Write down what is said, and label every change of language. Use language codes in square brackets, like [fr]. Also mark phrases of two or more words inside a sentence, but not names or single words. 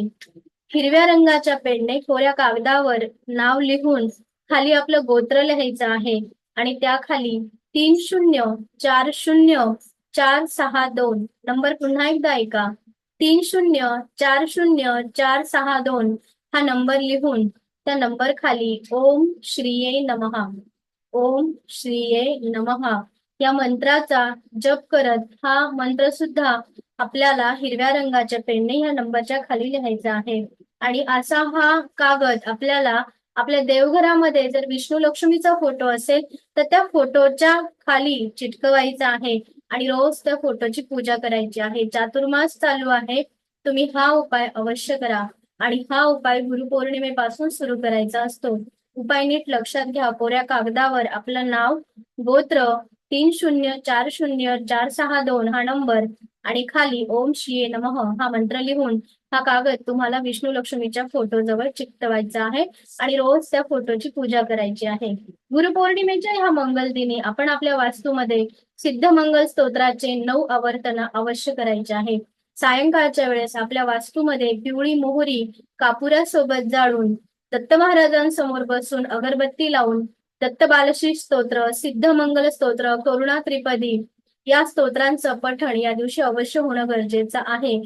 [mr] हिरव्या रंगाच्या पेनने कोऱ्या कागदावर नाव लिहून खाली आपलं गोत्र लिहायचं आहे आणि त्याखाली 30404662 नंबर पुन्हा एकदा ऐका. 30404662 हा नंबर लिहून त्या नंबर खाली [sa] ओम श्रीये नमः, ओम श्रीये नमः [mr] या मंत्राचा जप करत हा मंत्र सुद्धा आपल्याला हिरव्या रंगाच्या पेनने या नंबरच्या खाली लिहायचा आहे. आणि असा हा कागद आपल्याला आपल्या देवघरामध्ये जर विष्णू लक्ष्मीचा फोटो असेल तर त्या फोटोच्या खाली चिटकवायचा आहे आणि रोज त्या फोटोची पूजा करायची आहे. चातुर्मास चालू आहे, तुम्ही हा उपाय अवश्य करा आणि हा उपाय गुरुपौर्णिमेपासून सुरू करायचा असतो. उपाय नीट लक्षात घ्या. कोऱ्या कागदावर आपलं नाव, गोत्र, 30404662 हा नंबर आणि खाली [sa] ओम श्रीये नमः [mr] हा मंत्र लिहून हा कागद तुम्हाला विष्णू लक्ष्मीच्या फोटो जवळ चिकटवायचा आहे आणि रोज त्या फोटोची पूजा करायची आहे. गुरुपौर्णिमेच्या ह्या मंगल दिनी आपण आपल्या वास्तूमध्ये सिद्ध मंगल स्तोत्राचे 9 आवर्तन अवश्य करायचे आहे. सायंकाळच्या वेळेस आपल्या वास्तूमध्ये पिवळी मोहरी कापुरासोबत जाळून दत्त महाराजांसमोर बसून अगरबत्ती लावून दत्त बालश्री स्तोत्र, सिद्ध मंगल स्तोत्र, करुणा त्रिपदी या स्तोत्रांचं पठण या दिवशी अवश्य होणं गरजेचं आहे.